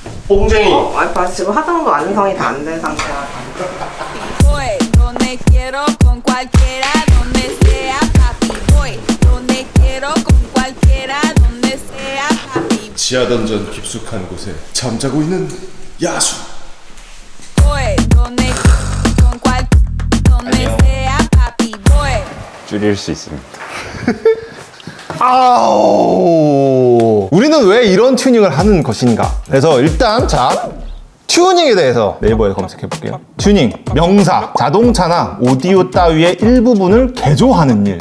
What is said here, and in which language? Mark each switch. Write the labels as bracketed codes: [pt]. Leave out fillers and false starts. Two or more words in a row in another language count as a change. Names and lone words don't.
[ko] 뽕쟁이. 와이프가 지금 화장도 완성이 다 안 된 상태라. [es] Voy donde quiero con cualquiera, donde sea, papi. Voy donde quiero con cualquiera, donde sea, papi. [ko] 지하 던전 깊숙한 곳에 잠자고 있는 야수. [es] Voy donde sea, papi. Voy. [ko] 줄일 수 있습니다. 아우, 우리는 왜 이런 튜닝을 하는 것인가? 그래서 일단 자, 튜닝에 대해서 네이버에 검색해 볼게요. 튜닝, 명사, 자동차나 오디오 따위의 일부분을 개조하는 일.